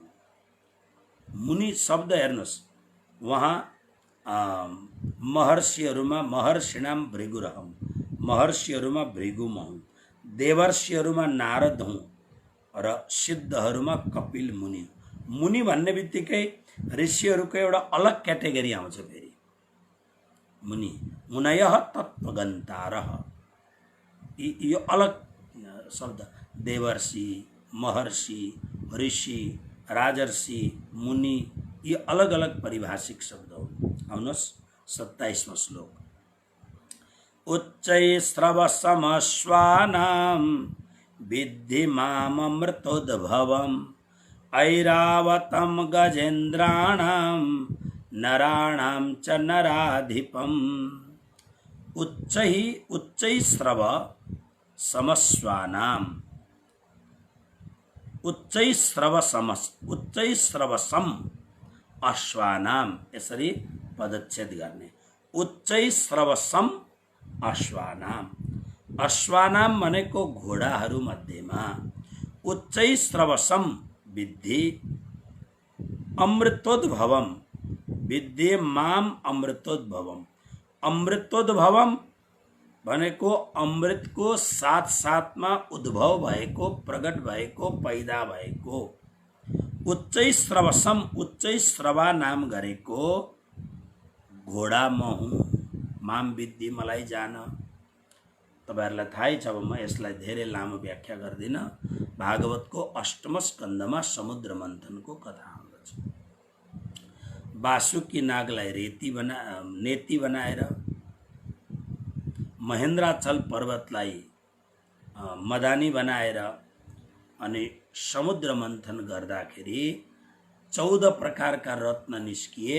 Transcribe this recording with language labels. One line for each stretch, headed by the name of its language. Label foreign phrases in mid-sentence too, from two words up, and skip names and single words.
Nepali: मुनि शब्द हेर्नुहोस्, वहाँ महर्षिहरूमा
Sanskrit: महर्षिणाम भृगुरहम,
Nepali: महर्षिहरूमा भृगु म हुँ, देवर्षिहरूमा नारद हुँ र सिद्धहरूमा कपिल मुनि। मुनि भन्ने बित्तिकै ऋषिहरूको एउटा अलग क्याटेगोरी आउँछ। फेरि मुनि,
Sanskrit: मुनयः तत्त्वगन्तारः,
Nepali: यो अलग शब्द। देवर्षि, महर्षि, ऋषि, राजर्षि, मुनि, ये अलग अलग पारिभाषिक शब्द हो। आउनुहोस् 27वां श्लोक।
Sanskrit: उच्चैस्रवसमश्वानां विद्धि माममृतोद्भवम् ऐरावतं गजेन्द्राणां नराणां च नराधिपम्। उच्चैस्रव समस्वानां, उच्चैस्रवसम अश्वानां,
Nepali: यसरी पदच्छेद गर्ने।
Sanskrit: उच्चैस्रवसम अश्वानां, अश्वानां
Nepali: भनेको घोडाहरू मध्येमा,
Sanskrit: उच्चैस्रवसम विद्धि अमृतोद्भवम, विद्धि माम अमृतोद्भवम।
Nepali: अमृतोद्भवम भनेको अमृतको साथ साथमा उद्भव भएको, प्रकट भएको, पैदा भएको। उच्चैस्रवसम, उच्चैस्रवा नाम गरेको घोडा म हुँ।
Sanskrit: माम विद्धि,
Nepali: मलाई जान। तपाईहरुलाई थाहै छ, अब म यसलाई धेरै लामो व्याख्या गर्दिनँ। भागवतको 8म स्कन्धमा समुद्र मन्थनको कथा आउँदछ। वासुकी नागलाई नेति बनाएर महेन्द्राचल पर्वतलाई मदानी बनाएर अनि समुद्र मन्थन गर्दाखेरि 14 प्रकारका रत्न निस्किए।